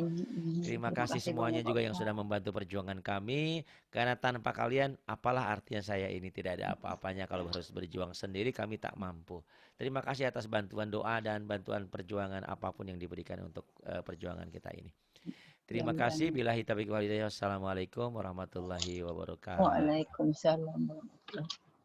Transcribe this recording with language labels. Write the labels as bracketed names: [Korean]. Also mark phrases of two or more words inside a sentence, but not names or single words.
[Indonesian] Terima kasih semuanya juga yang sudah membantu perjuangan kami. Karena tanpa kalian, apalah artinya saya ini, tidak ada apa-apanya kalau harus berjuang sendiri, kami tak mampu. Terima kasih atas bantuan doa dan bantuan perjuangan apapun yang diberikan untuk perjuangan kita ini. Terima kasih. [Arabic] بالله التوفيق والهداية. والسلام عليكم ورحمة الله وبركاته. وعليكم السلام ورحمة الله وبركاته.